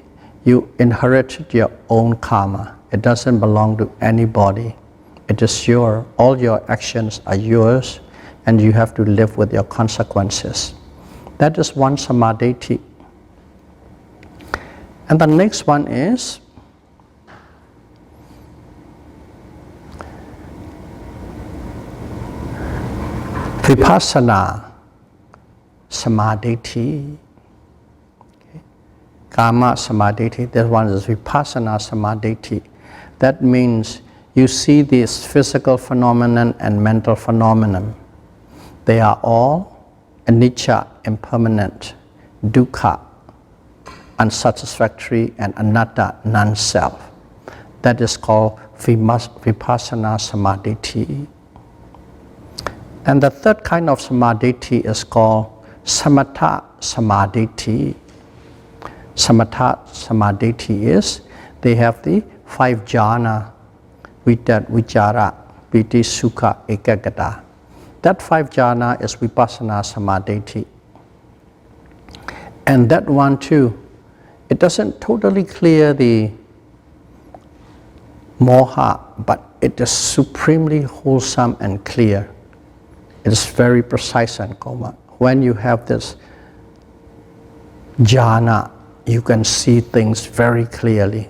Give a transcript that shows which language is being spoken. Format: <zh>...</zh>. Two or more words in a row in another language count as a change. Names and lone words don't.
<en>You inherited your own karma. It doesn't belong to anybody. It is yours. All your actions are yours, and you have to live with your consequences. That is one samadhi. And the next one is</en> <pi>Vipassana samadhi.</pi> <en>Okay.</en> <pi>Kama samadhi,</pi> <en>that one is</en> <pi>Vipassana samadhi.</pi> <en>That means you see this physical phenomenon and mental phenomenon. They are all anicca, impermanent, dukkha, unsatisfactory, and anatta, non-self. That is called</en> <pi>Vipassana samadhi.</pi> <en>And the third kind of samadhi is called</en> <pi>Samatha samadhi. Samatha samadhi</pi> <en>is, they have the 5</en> <pi>jhana, vichara, piti, sukha, ekaggata.</pi> <en>That 5 jhana is</en> <pi>Vipassana samadhi.</pi> <en>And that one too, it doesn't totally clear the moha, but it is supremely wholesome and clear. It is very precise and coma. When you have this jhana, you can see things very clearly.</en>